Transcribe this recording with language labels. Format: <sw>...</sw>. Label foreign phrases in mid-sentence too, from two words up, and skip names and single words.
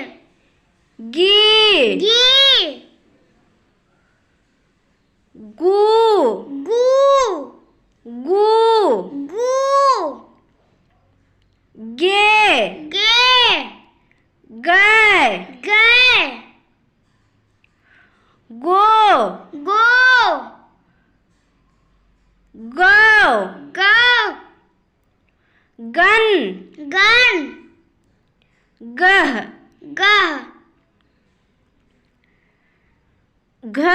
<hi>गी गी गू गू गू गू गे गे गए गे गो गो गो गो गन गन गह गह घ</hi>